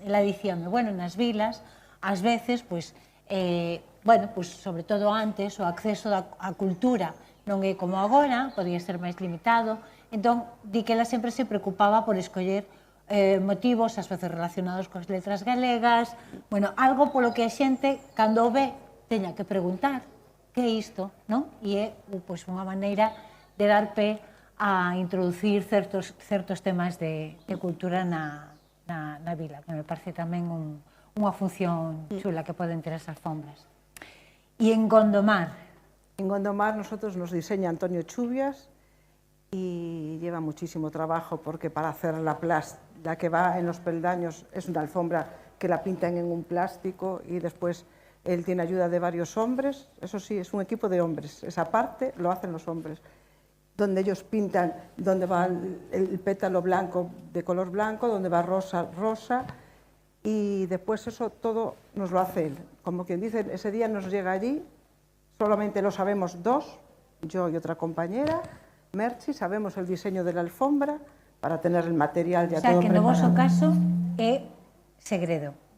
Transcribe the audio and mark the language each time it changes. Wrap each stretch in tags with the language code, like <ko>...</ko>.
<gl>Ela dicíame, bueno, nas vilas, ás veces, pois, bueno, pois, sobre todo antes, o acceso á cultura non é como agora, podía ser máis limitado, entón, di que ela sempre se preocupaba por escoller motivos, ás veces relacionados coas letras galegas, bueno, algo polo que a xente, cando o ve, teña que preguntar que é isto, non? E é, pois, unha maneira de dar pé a introducir certos temas de cultura na vila, que me parece tamén unha función chula que poden ter as alfombras. E en Gondomar?</gl> <es>En Gondomar nosotros nos diseña Antonio Chubias y lleva muchísimo trabajo porque para hacer la que va en los peldaños es una alfombra que la pintan en un plástico y después él tiene ayuda de varios hombres, eso sí, es un equipo de hombres, esa parte lo hacen los hombres, donde ellos pintan dónde va el pétalo blanco de color blanco, dónde va rosa, rosa, y después eso todo nos lo hace él. Como quien dice, ese día nos llega allí, solamente lo sabemos dos, yo y otra compañera, Merchi, sabemos el diseño de la alfombra para tener el material ya todo preparado.</es> <gl>O sea, que no voso caso é segredo.</gl>